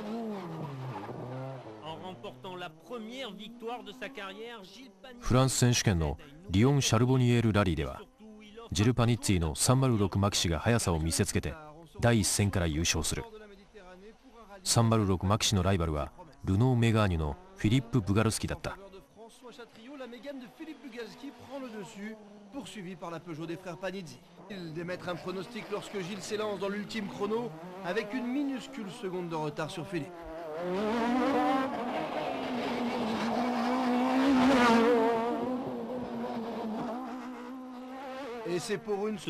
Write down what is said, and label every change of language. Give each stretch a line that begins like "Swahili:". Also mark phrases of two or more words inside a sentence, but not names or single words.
Japanese: フランス選手権のリオン・シャルボニエールラリーではジル・パニッツィの306マキシが速さを見せつけて第一戦から優勝する。306マキシのライバルはルノー・メガーニュのフィリップ・ブガルスキだった。
French: poursuivi par la Peugeot des frères Panizzi. Ils d'émettre un pronostic lorsque Gilles s'élance dans l'ultime chrono avec une minuscule seconde de retard sur Philippe. Et c'est pour une